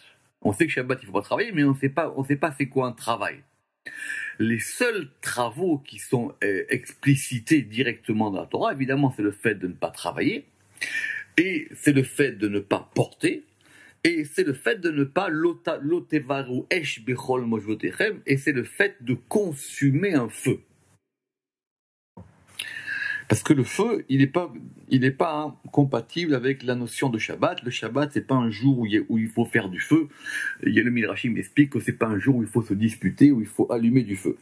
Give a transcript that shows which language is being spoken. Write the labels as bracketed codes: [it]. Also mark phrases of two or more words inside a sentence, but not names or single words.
[fr] On sait que Shabbat, il ne faut pas travailler, mais on ne sait pas c'est quoi un travail. Les seuls travaux qui sont explicités directement dans la Torah, évidemment, c'est le fait de ne pas travailler, et c'est le fait de ne pas porter, et c'est le fait de ne pas [he] לא תבערו אש בכל מושבתיכם, [fr] et c'est le fait de consumer un feu. Parce que le feu, il n'est pas compatible avec la notion de Shabbat. Le Shabbat, c'est pas un jour où il faut faire du feu. Il y a le Midrashim qui explique que c'est pas un jour où il faut se disputer, où il faut allumer du feu.